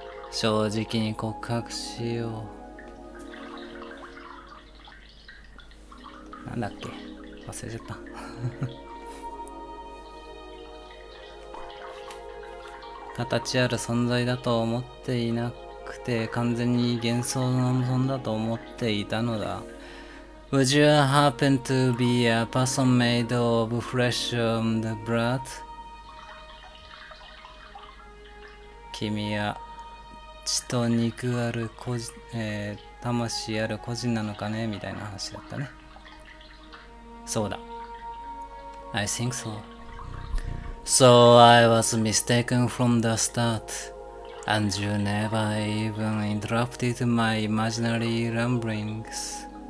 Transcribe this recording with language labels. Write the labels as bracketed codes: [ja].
[ja] 正直に告白しよう。なんだっけ、忘れちゃった。形ある存在だと思っていなくて、完全に幻想のものだと思っていたのだ。 [en] Would you happen to be a person made of flesh and blood? [ja] 君は血と肉ある魂ある個人なのかねみたいな話だったね。そうだ。 [en] I think so. So I was mistaken from the start, and you never even interrupted my imaginary ramblings.